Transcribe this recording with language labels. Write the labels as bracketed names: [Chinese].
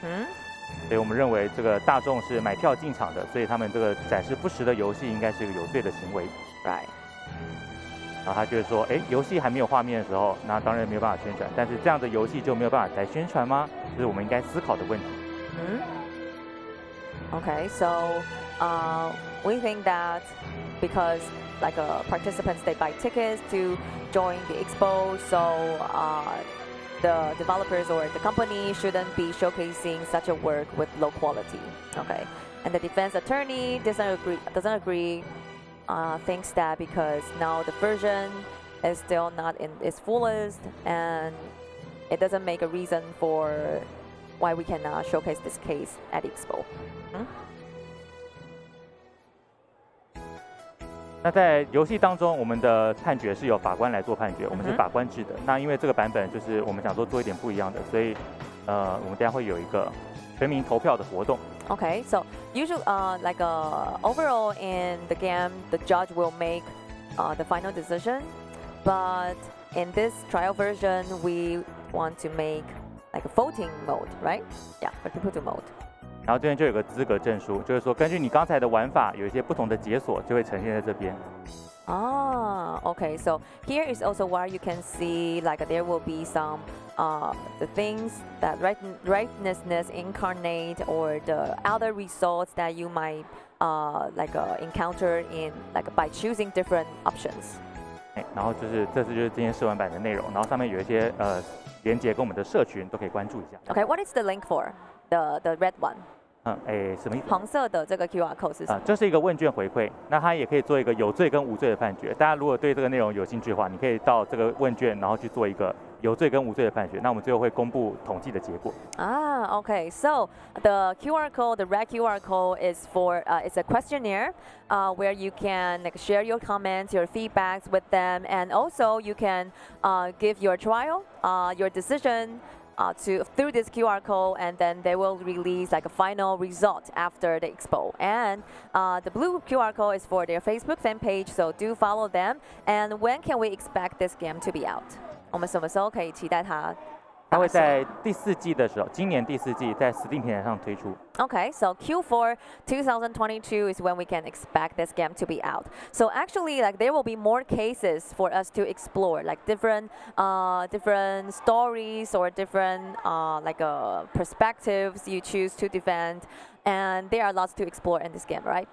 [Chinese] 所以我们认为这个大众是买票进场的，所以他们这个展示不实的游戏应该是一个有罪的行为。 [English] Right. [Chinese] 然后他就是说，游戏还没有画面的时候，那当然没有办法宣传，但是这样的游戏就没有办法来宣传吗？这是我们应该思考的问题。 [English] Okay, so we think that because participants they buy tickets to join the expo, so the developers or the company shouldn't be showcasing such a work with low quality. Okay, and the defense attorney doesn't agree. Thinks that because now the version is still not in its fullest, and it doesn't make a reason for why we cannot showcase this case at Expo. [Chinese] 那在游戏当中，我们的判决是由法官来做判决，我们是法官制的。那因为这个版本就是我们想说做一点不一样的，所以我们等下会有一个全民投票的活动。 [English] Okay, so usually, overall in the game, the judge will make the final decision. But in this trial version, we want to make like a voting mode, right? Yeah, for people to vote. [Chinese] 然后这边就有个资格证书，就是说根据你刚才的玩法，有一些不同的解锁就会呈现在这边。 [English] Okay. So here is also where you can see like there will be some the things that rightness incarnate or the other results that you might encounter in by choosing different options. [Chinese] 然后这次就是今天试玩版的内容，然后上面有一些连接跟我们的社群都可以关注一下。 [English] Okay, what is the link for the red one? [Chinese] 什么意思？黄色的这个 QR code 是什么？这是一个问卷回馈，那它也可以做一个有罪跟无罪的判决。大家如果对这个内容有兴趣的话，你可以到这个问卷，然后去做一个有罪跟无罪的判决。那我们最后会公布统计的结果。 [English] Okay. So the QR code, the red QR code is for it's a questionnaire where you can share your comments, your feedbacks with them, and also you can give your trial, your decision. Through this QR code, and then they will release a final result after the expo. And the blue QR code is for their Facebook fan page, so do follow them. And when can we expect this game to be out? [Chinese] 我们什么时候可以期待它？它会在第4季的时候，今年第4季在 Steam 平台上推出。 [English] Okay, so Q4 2022 is when we can expect this game to be out. So actually, there will be more cases for us to explore, different stories or different perspectives you choose to defend, and there are lots to explore in this game, right?